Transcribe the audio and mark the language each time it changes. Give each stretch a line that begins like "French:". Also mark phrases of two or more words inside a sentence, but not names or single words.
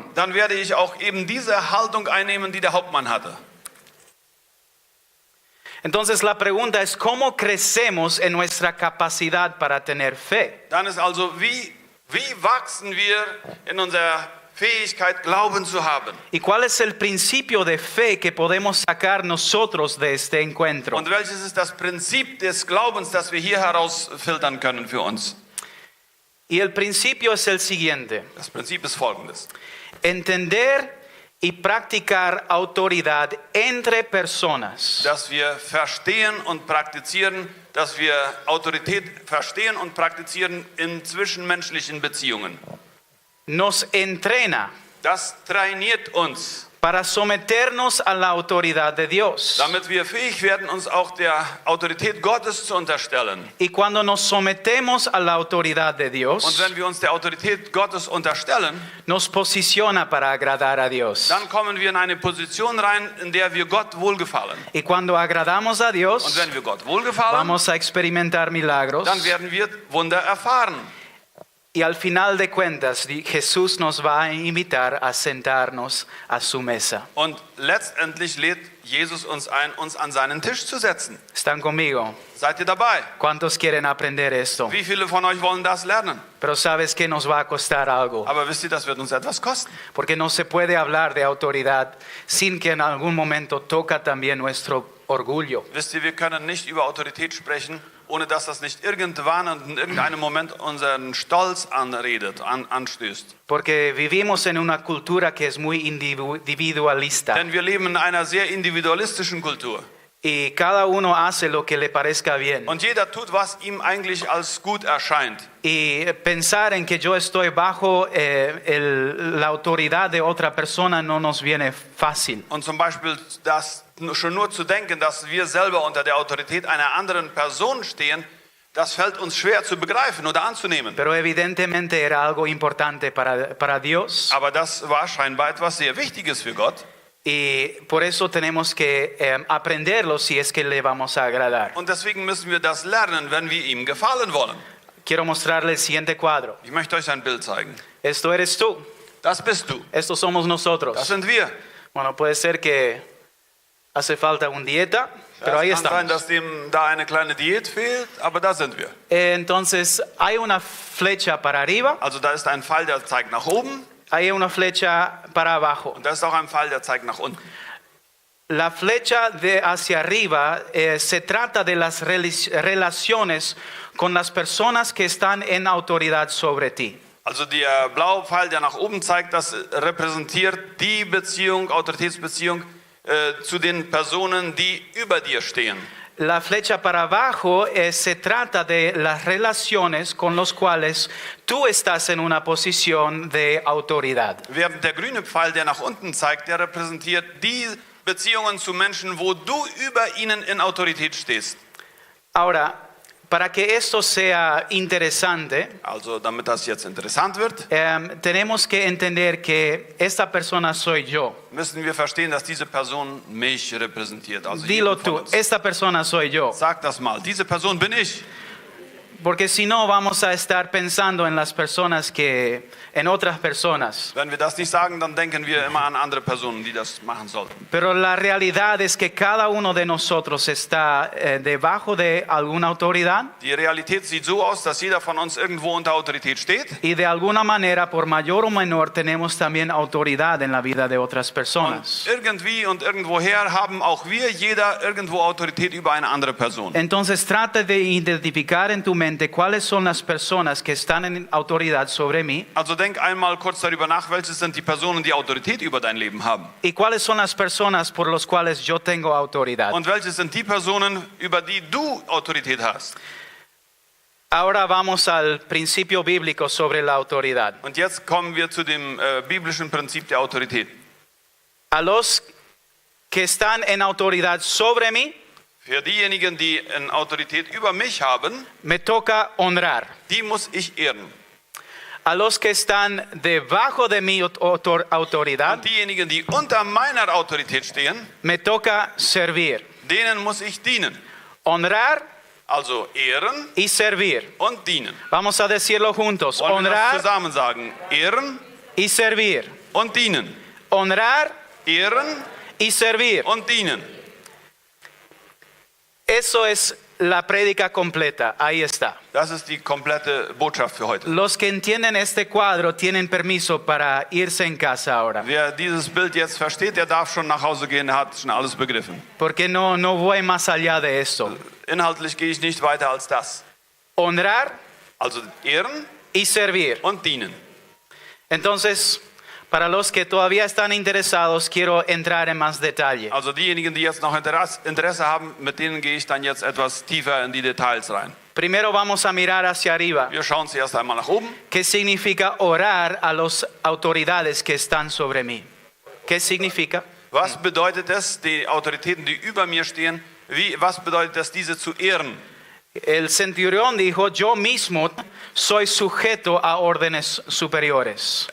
German: dann werde ich auch eben diese Haltung einnehmen, die der Hauptmann hatte.
Spanish: Entonces la pregunta es, ¿cómo crecemos en nuestra capacidad para tener fe?
German: Dann ist also, wie wachsen wir in unserer Fähigkeit, Glauben zu haben?
Spanish: ¿Y cuál es el principio de fe que podemos sacar nosotros de este encuentro?
German: Und welches ist das Prinzip des Glaubens, das wir hier herausfiltern können für uns?
Spanish: Y el principio es el siguiente:
German: Das Prinzip ist folgendes.
Spanish: entender y practicar autoridad entre personas.
German: Dass wir verstehen und praktizieren, dass wir Autorität verstehen und praktizieren in zwischenmenschlichen Beziehungen.
Spanish: Nos entrena
German: Das trainiert uns,
Spanish: para someternos a la autoridad de Dios.
German: damit wir fähig werden, uns auch der Autorität Gottes zu unterstellen.
Spanish: Y cuando nos sometemos a la autoridad de
German: Und
Spanish: Dios,
German: wenn wir uns der Autorität Gottes unterstellen,
Spanish: nos posiciona para agradar a Dios.
German: dann kommen wir in eine Position rein, in der wir Gott wohlgefallen.
Spanish: Y cuando agradamos a
German: Und
Spanish: Dios,
German: wenn wir Gott wohlgefallen,
Spanish: vamos a experimentar milagros.
German: dann werden wir Wunder erfahren.
Spanish: Y al final de cuentas, Jesús nos va a invitar a sentarnos a su mesa.
German: Und letztendlich lädt Jesus uns ein, uns an seinen Tisch zu setzen.
Spanish: ¿Están conmigo?
German: Seid ihr dabei?
Spanish: ¿Cuántos quieren aprender esto?
German: Wie viele von euch wollen das lernen?
Spanish: Pero sabes que nos va a costar algo.
German: Aber wisst ihr, das wird uns etwas kosten.
Spanish: Porque no se puede hablar de autoridad sin que en algún momento toca también nuestro orgullo.
German: Wisst ihr, wir können nicht über Autorität sprechen, ohne dass das nicht irgendwann und in irgendeinem Moment unseren Stolz anredet, anstößt.
Spanish: Porque vivimos en una cultura que es muy individualista.
German: Denn wir leben in einer sehr individualistischen Kultur.
Spanish: Y cada uno hace lo que le parezca bien.
German: Und jeder tut, was ihm eigentlich als gut erscheint.
Spanish: Y pensar en que yo estoy bajo la autoridad de otra persona no nos viene fácil.
German: Und zum Beispiel das schon nur zu denken, dass wir selber unter der Autorität einer anderen Person stehen, das fällt uns schwer zu begreifen oder anzunehmen.
Spanish: Pero evidentemente era algo importante para Dios.
German: Aber das war scheinbar etwas sehr Wichtiges für Gott.
Spanish: Y por eso tenemos que aprenderlo si es que le vamos a agradar.
German: Und deswegen müssen wir das lernen, wenn wir ihm gefallen wollen.
Spanish: Quiero mostrarle el siguiente cuadro.
German: Ich möchte euch ein Bild zeigen.
Spanish: Esto eres tú.
German: Das bist du.
Spanish: Estos somos
German: Das
Spanish: nosotros.
German: sind wir.
Spanish: Bueno, puede ser que hace falta una dieta, pero ahí
German: Es kann sein,
Spanish: estamos.
German: dass dem da eine kleine Diät fehlt, aber da sind wir.
Spanish: Entonces hay una flecha para arriba
German: Also da ist ein Pfeil, der zeigt nach oben.
Spanish: hay una flecha para abajo.
German: Und das ist auch ein Pfeil, der zeigt nach unten.
Spanish: La flecha de hacia arriba se trata de las relaciones con las personas que están en autoridad sobre ti.
German: Also der blaue Pfeil, der nach oben zeigt, das repräsentiert die Beziehung, Autoritätsbeziehung zu den Personen, die über dir stehen.
Spanish: La flecha para abajo se trata de las relaciones con los cuales tú estás en una posición de autoridad.
German: Während der grüne Pfeil, der nach unten zeigt, der repräsentiert die Beziehungen zu Menschen, wo du über ihnen in Autorität stehst.
Spanish: Ahora, para que esto sea interesante,
German: Also damit das jetzt interessant wird,
Spanish: tenemos que entender que esta persona soy yo.
German: müssen wir verstehen, dass diese Person mich repräsentiert. Also
Spanish: Dilo
German: jeden von
Spanish: tú,
German: uns.
Spanish: esta persona soy yo.
German: Sag das mal, diese Person bin ich.
Spanish: Porque si no vamos a estar pensando en las personas en otras personas.
German: Wenn wir das nicht sagen, dann denken wir immer an andere Personen, die das machen sollten.
Spanish: Pero la realidad es que cada uno de nosotros está debajo de alguna autoridad
German: Die Realität sieht so aus, dass jeder von uns irgendwo unter Autorität steht.
Spanish: y de alguna manera, por mayor o menor, tenemos también autoridad en la vida de otras
German: Und
Spanish: personas.
German: irgendwie und irgendwoher haben auch wir, jeder, irgendwo Autorität über eine andere Person.
Spanish: Entonces trata de identificar en tu mente cuáles son las personas que están en autoridad sobre mí
German: Also denk einmal kurz darüber nach, welche sind die Personen, die Autorität über dein Leben haben.
Spanish: y cuáles son las personas por las cuales yo tengo autoridad.
German: Und welche sind die Personen, über die du Autorität hast.
Spanish: Ahora vamos al principio bíblico sobre la autoridad.
German: Und jetzt kommen wir zu dem biblischen Prinzip der Autorität.
Spanish: A los que están en autoridad sobre mí,
German: Für diejenigen, die in Autorität über mich haben,
Spanish: me toca honrar.
German: die muss ich ehren.
Spanish: A los que están debajo de mi autoridad,
German: Und diejenigen, die unter meiner Autorität stehen,
Spanish: me toca servir.
German: denen muss ich dienen.
Spanish: Honrar
German: Also ehren
Spanish: y servir.
German: und dienen.
Spanish: Vamos a decirlo juntos.
German: Wollen wir das
Spanish: Honrar
German: zusammen sagen? Ehren
Spanish: y servir.
German: und dienen.
Spanish: Honrar
German: Ehren
Spanish: y servir.
German: und dienen.
Spanish: Eso es la prédica completa. Ahí está.
German: Das ist die komplette Botschaft für heute.
Spanish: Los que entienden este cuadro tienen permiso para irse en casa ahora.
German: Wer dieses Bild jetzt versteht, der darf schon nach Hause gehen, der hat schon alles begriffen.
Spanish: Porque no voy más allá de esto.
German: Inhaltlich gehe ich nicht weiter als das.
Spanish: Honrar
German: Also ehren
Spanish: y servir.
German: und dienen.
Spanish: Entonces, para los que todavía están interesados, quiero entrar en más detalle.
German: Also diejenigen, die jetzt noch Interesse haben, mit denen gehe ich dann jetzt etwas tiefer in die Details rein.
Spanish: Primero vamos a mirar hacia arriba.
German: Wir schauen zuerst einmal nach oben.
Spanish: ¿Qué significa orar a las autoridades que están sobre mí? ¿Qué significa?
German: Was bedeutet es, die Autoritäten, die über mir stehen, was bedeutet es, diese zu ehren?
Spanish: El centurión dijo, yo mismo soy sujeto a órdenes superiores.